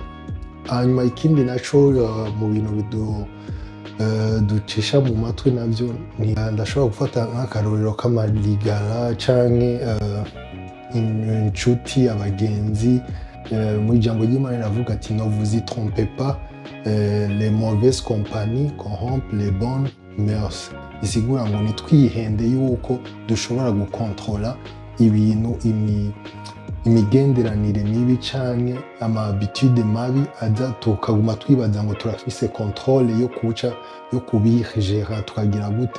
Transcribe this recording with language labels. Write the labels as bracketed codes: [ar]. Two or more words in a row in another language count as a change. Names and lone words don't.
[rn] Hanyuma ikindi naco mu bintu ducisha mu matwi navyo, ndashobora gufata nk'akarorero k'amarigara canke inshuti, abagenzi. Mu ijambo ry'Imana riravuga ati [fr] ne vous y trompez pas, les mauvaises compagnies corrompent les bonnes mœurs. [rn] Isigura ngo nitwihende yuko dushobora gukontrola ibintu, imigenderanire mibi canke ama habitude mabi aza tukaguma twibaza ngo turafise controle yo kuca yo kubigera tukagira gute.